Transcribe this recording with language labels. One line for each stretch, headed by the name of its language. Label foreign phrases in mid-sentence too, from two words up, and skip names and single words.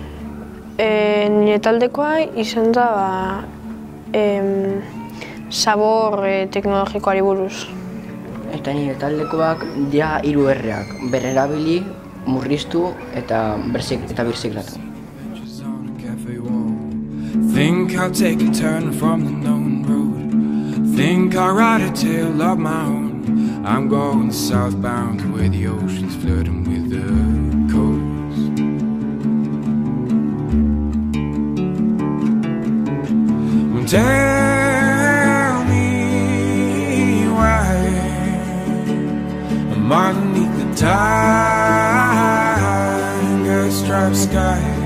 Basque: Nire taldekoa izan da sabor teknologikoari buruz. Eta nire taldekoak dia 3 erreak, berrerabili, murriztu eta birziklatu.
English: Think I'll take a turn from the known road. Think I'll write a tale of my own. I'm going southbound to where the ocean's flirting with the coast. Well, tell me why I'm underneath the tiger-striped sky.